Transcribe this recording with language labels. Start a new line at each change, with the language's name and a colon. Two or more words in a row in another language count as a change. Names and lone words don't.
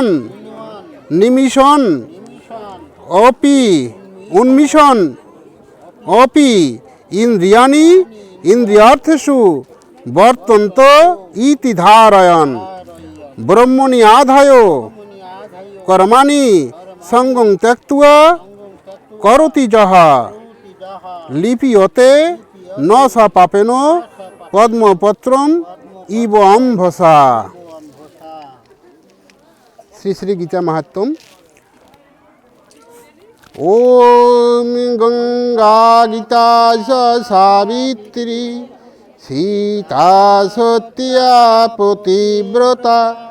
Sanskrit: নিমিষণ অপি উন্মিষণ অপি ইন্দ্রিয়াণি ইন্দ্রিয়ার্থেষু বর্তন্ত ইতি ধারয়ন ব্রহ্মণি আধায় কর্মাণি সঙ্গং ত্যক্ত্বা করতি যাহা লিপিয়তে ন সা পাপেন পদ্মপত্রম ইব অম্ভসা। শ্রী শ্রী গীতা মাহাত্ম্যম। ওম গঙ্গা গীতা সাবিত্রী সীতা সত্যা পতিব্রতা